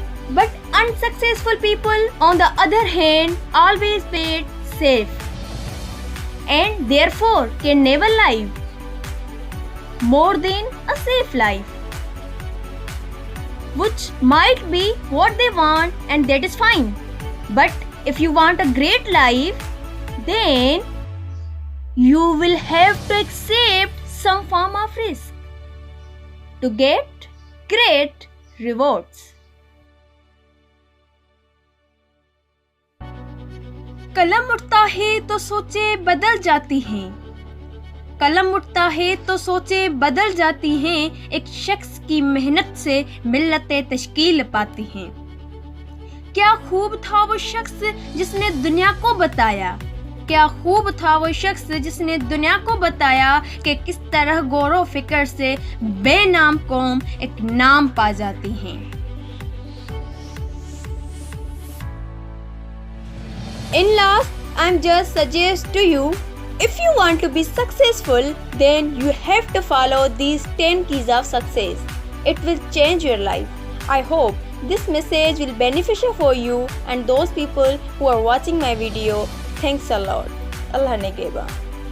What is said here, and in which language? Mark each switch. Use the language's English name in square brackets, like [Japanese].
[English] But unsuccessful people, on the other hand, always play it safe and therefore can never live more than a safe life, which might be what they want, and that is fine. But if you want a great life, then you will have to accept some form of risk to get great rewards. [Hindi] कलम उठता है तो सोचें बदल जाती हैं। कलम उठता है तो सोचें बदल जाती हैं। एक शख्स की मेहनत से मिल्लतें तश्कील पाती हैं। क्या खूब था वो शख्स जिसने दुनिया को बताया, क्या खूब था वो शख्स जिसने दुनिया को बताया कि किस तरह गौर फिक्र से बेनाम कौम एक नाम पा जाती हैं। [English] In last, I'm just suggest to you, if you want to be successful, then you have to follow these 10 keys of success. It will change your life. I hope this message will be beneficial for you and those people who are watching my video. Thanks a lot. Allah Negeba.